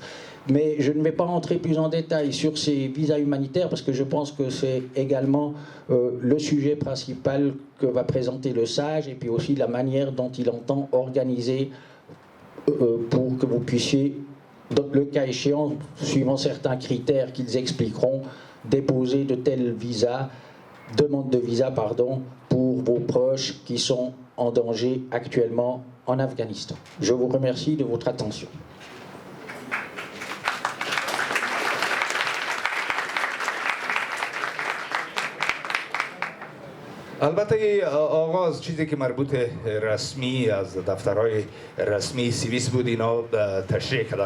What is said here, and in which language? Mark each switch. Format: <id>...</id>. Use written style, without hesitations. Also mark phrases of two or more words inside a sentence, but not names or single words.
<fr>Mais je ne vais pas entrer plus en détail sur ces visas humanitaires parce que je pense que c'est également le sujet principal que va présenter le SAGE et puis aussi la manière dont il entend organiser pour que vous puissiez, le cas échéant, suivant certains critères qu'ils expliqueront, déposer de tels visas, demandes de visa, pardon, pour vos proches qui sont en danger actuellement en Afghanistan. Je vous remercie de votre attention.</fr> <fa>البته آغاز چیزی که مربوط رسمی از دفترهای رسمی سوئیس بود اینا تشریح کرد.</fa>